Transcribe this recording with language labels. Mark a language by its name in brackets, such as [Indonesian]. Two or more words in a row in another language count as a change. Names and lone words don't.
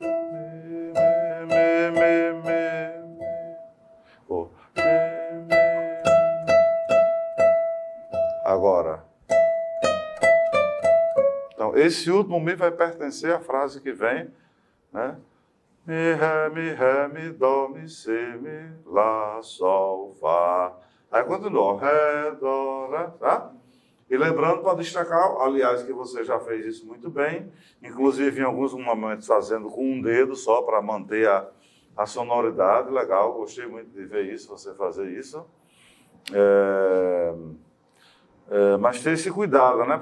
[Portuguese] Agora. Então, esse último Mi vai pertencer à frase que vem, né? Mi, ré, mi, dó, mi, si, mi, lá, sol, fá. Aí continua, ré, dó, ré, tá? E lembrando para destacar, aliás, que você já fez isso muito bem, inclusive em alguns momentos fazendo com um dedo só para manter a sonoridade, legal, gostei muito de ver isso, você fazer isso. Mas ter esse cuidado, né?